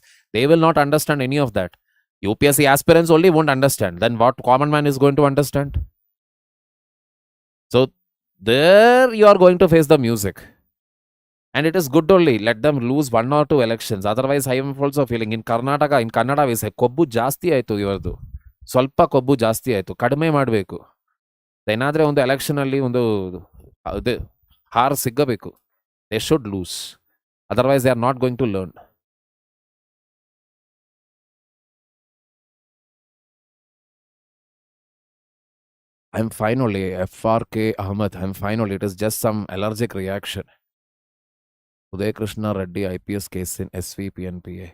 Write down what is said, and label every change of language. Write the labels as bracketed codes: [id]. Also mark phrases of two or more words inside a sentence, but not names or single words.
[en] They will not understand any of that. UPSC aspirants only won't understand. Then what common man is going to understand? So there you are going to face the music. And it is good only. Let them lose 1 or 2 elections. Otherwise, I am also feeling in Kannada we say, [kn] ಕೊಬ್ಬು ಜಾಸ್ತಿ ಆಯಿತು ಇವರದು. ಸ್ವಲ್ಪ ಕೊಬ್ಬು ಜಾಸ್ತಿ ಆಯಿತು, ಕಡಿಮೆ ಮಾಡಬೇಕು. ಏನಾದರೆ ಒಂದು ಎಲೆಕ್ಷನಲ್ಲಿ ಒಂದು ಇದು ಹಾರ ಸಿಗಬೇಕು. [en] They should lose, otherwise they are not going to learn. I'm fine only. FRK Ahmed, I'm fine only. It is just some allergic reaction. Uday Krishna Reddy IPS case in SV PNPA.